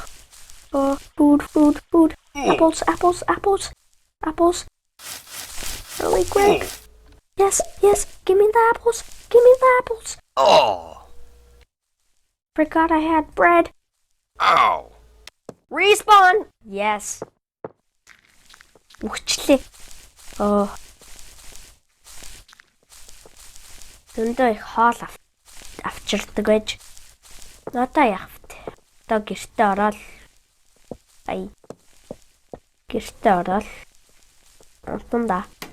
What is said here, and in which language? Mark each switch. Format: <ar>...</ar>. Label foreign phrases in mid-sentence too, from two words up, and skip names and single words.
<en>Food. Apples. Really quick. Yes, give me the apples. Give me the apples. Oh. Forgot I had bread. Ow. Respawn. Yes.</en> <mn>Үхчлээ. Зөндөө их хоол авчирдаг байж. Одоо яах вэ? Одоо гэртээ ороод гэртээ ороод амтанда.</mn>